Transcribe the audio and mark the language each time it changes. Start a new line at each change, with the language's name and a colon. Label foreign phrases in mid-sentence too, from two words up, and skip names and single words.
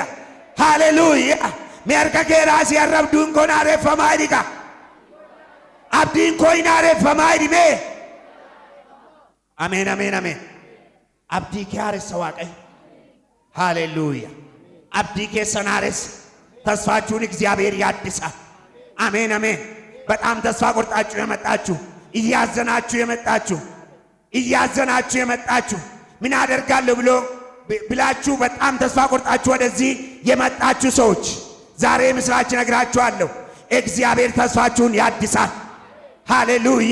Oromo: Haleluuyaa. Mee harka kee raasii har'a abdiin koo haareeffamaa jedhi. Abdiin koo haareeffamaa jedhi mee. Ameen ameen ameen. Abdii kee haaressa Waaqayyo. Haleluuyaa. Abdii keessan haaressa.
Amharic: ተስፋችሁን እግዚአብሔር ያድሳል። አሜን አሜን። በጣም ተስፋ ቆርጣችሁ የመጣችሁ እያዘናችሁ የመጣችሁ ምን አደርጋለሁ ብላችሁ በጣም ተስፋ ቆርጣችሁ ወደዚህ የመጣችሁ ሰዎች ዛሬ ምስራች ነግራችኋለሁ። እግዚአብሔር ተስፋችሁን ያድሳል። ሃሌሉያ!